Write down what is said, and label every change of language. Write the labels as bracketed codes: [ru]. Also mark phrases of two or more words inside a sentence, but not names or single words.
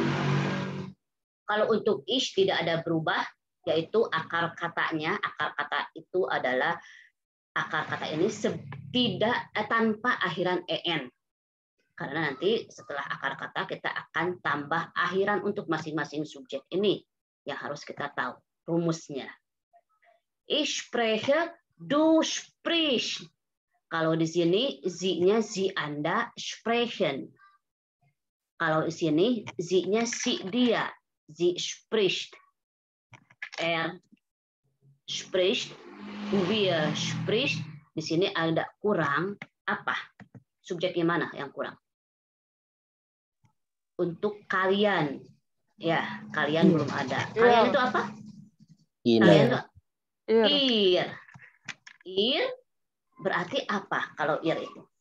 [id] Kalau untuk ich tidak ada berubah, yaitu akar katanya. Akar kata itu adalah akar kata ini tanpa akhiran en. Karena nanti setelah akar kata kita akan tambah akhiran untuk masing-masing subjek ini yang harus kita tahu rumusnya. [de] Ich spreche, du sprichst. [id] Kalau di sini Sie-nya Sie Anda sprechen. Kalau di sini Sie-nya si dia, [de] sie spricht. Spricht, wir spricht. [id] Di sini ada kurang apa? Subjeknya mana yang kurang? Untuk kalian, ya kalian belum ada. Kalian itu apa? Kalian itu ir berarti apa kalau ir itu?